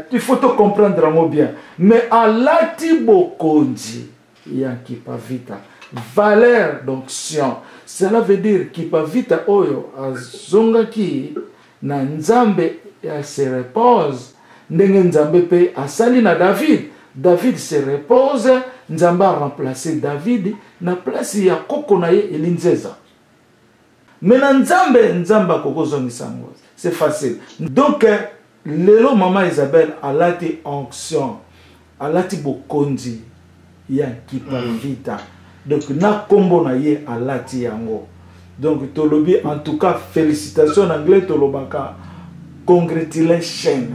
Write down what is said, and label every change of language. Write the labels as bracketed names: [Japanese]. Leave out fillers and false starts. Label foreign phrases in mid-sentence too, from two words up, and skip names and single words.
[French] Il faut te comprendre bien. Mais [Lingala] alati bokonzi ya kipavita [French] valeur d'onction. Cela veut dire [Lingala] kipavita oyo azongaki na nzambe [French] se repose [Lingala] ndenge nzambe pe asali na David. [French] David se repose, [Lingala] nzambe [French] a remplacé David [Lingala] na place ya koko na ye elinzeza. Mais na nzambe kokozongisa ngo. [French] C'est facile. [Lingala] Donc lelo maman Isabelle alati onction, alati bokonzi ya kipavita. Donc na kombo na ye alati yango. Donc tolobi [French] en tout cas félicitations en anglais [Lingala] tolobaka congratulations.